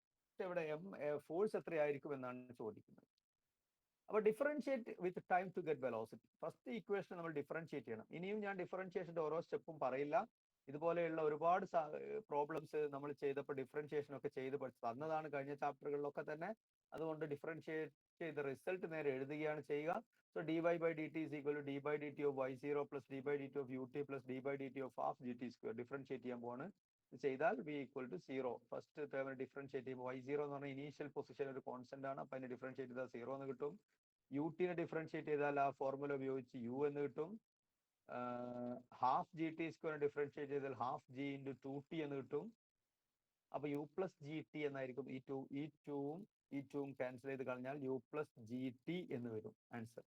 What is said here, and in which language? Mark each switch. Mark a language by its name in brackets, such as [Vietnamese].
[Malayalam] പക്ഷെ ഇവിടെ ഫോഴ്സ് എത്രയായിരിക്കും എന്നാണ് ചോദിക്കുന്നത്. അപ്പൊ [English] Differentiate with time to get velocity. [Malayalam] First equation നമ്മൾ ഡിഫറൻഷിയേറ്റ് ചെയ്യണം. ഇനിയും ഞാൻ ഡിഫറൻഷിയേഷന്റെ ഓരോ സ്റ്റെപ്പും പറയില്ല. ഇതുപോലെയുള്ള ഒരുപാട് പ്രോബ്ലംസ് നമ്മൾ ചെയ്തപ്പോൾ ഡിഫറൻഷിയേഷൻ ഒക്കെ ചെയ്ത് തന്നതാണ് കഴിഞ്ഞ ചാപ്റ്ററുകളിലൊക്കെ തന്നെ. അതുകൊണ്ട് ഡിഫറൻഷിയേറ്റ് ചെയ്ത റിസൾട്ട് നേരെ എഴുതുകയാണ് ചെയ്യുക. [English] So dy by dt is equal to d by dt of y0 plus d by dt of ut plus d by dt of half gt square. [Malayalam] Differentiate ചെയ്യാൻ പോവാണ്. [English] ചെയ്താൽ v equal to 0. [Malayalam] First term differentiate ചെയ്യുമ്പോൾ y0 എന്ന് പറഞ്ഞാൽ initial position ഒരു constant ആണ്. അപ്പൊ അതിനെ ഡിഫറൻഷിയേറ്റ് ചെയ്താൽ 0 എന്ന് കിട്ടും. യൂട്ടിനെ ഡിഫറൻഷിയേറ്റ് ചെയ്താൽ ആ ഫോർമുല ഉപയോഗിച്ച് u എന്ന് കിട്ടും. Half G T square differentiate ചെയ്താൽ ഹാഫ് ജി ഇൻറ്റു 2t എന്ന് കിട്ടും. അപ്പൊ യു പ്ലസ് ജി ടി എന്നായിരിക്കും. ഈ ടൂവും ക്യാൻസൽ ചെയ്ത് കളഞ്ഞാൽ യു പ്ലസ് ജി ടി എന്ന് വരും ആൻസർ.